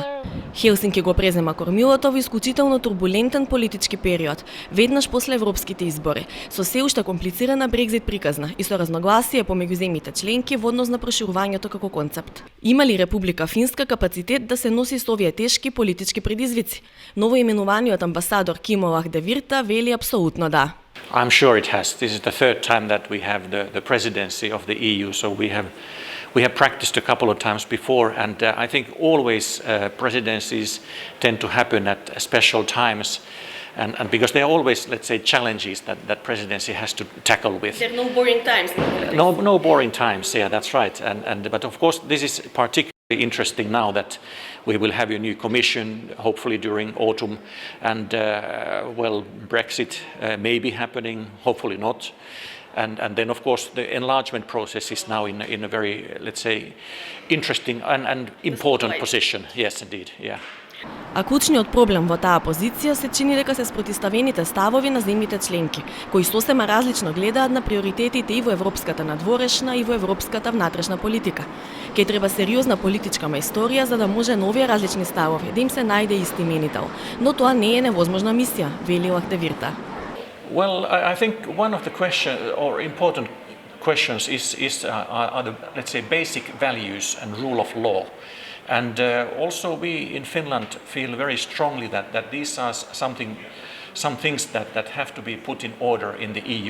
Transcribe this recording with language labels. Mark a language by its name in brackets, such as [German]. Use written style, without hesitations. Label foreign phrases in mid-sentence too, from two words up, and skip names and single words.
[Macedonian] Хелсинки го презема кормилото во исклучително турбулентен политички период, веднаш после европските избори, со се уште комплицирана Брекзит приказна и со разногласие помеѓу земјите членки во однос на проширувањето како концепт. Има ли Република Финска капацитет да се носи со овие тешки политички предизвици? Новоименуваниот амбасадор Кимо Лахдевирта вели апсолутно да. [English] I'm sure it has. This is the third time that we have the presidency of the EU, so we have practiced a couple of times before, and I think always presidencies tend to happen at special times, and because there are always, let's say, challenges that presidency has to tackle with. There are no boring times. No boring times. Yeah, that's right. But of course, this is particularly interesting now that we will have a new commission, hopefully during autumn, and Brexit may be happening, hopefully not. And then, of course, the enlargement process is now in a very, let's say, interesting and important position. Yes, indeed. Yeah. [Macedonian] А клучниот проблем во таа позиција се чини дека се спротиставените ставови на земјите членки, кои сосема различно гледаат на приоритетите и во европската надворешна и во европската внатрешна политика. Ке треба сериозна политичка мајсторија за да може на овие различни ставови да им се најде исти именител, но тоа не е невозможна мисија, вели Лахдевирта. [English] Well, I think one of the important questions are the, let's say, basic values and rule of law. And also we in Finland feel very strongly that these are some things that have to be put in order in the EU.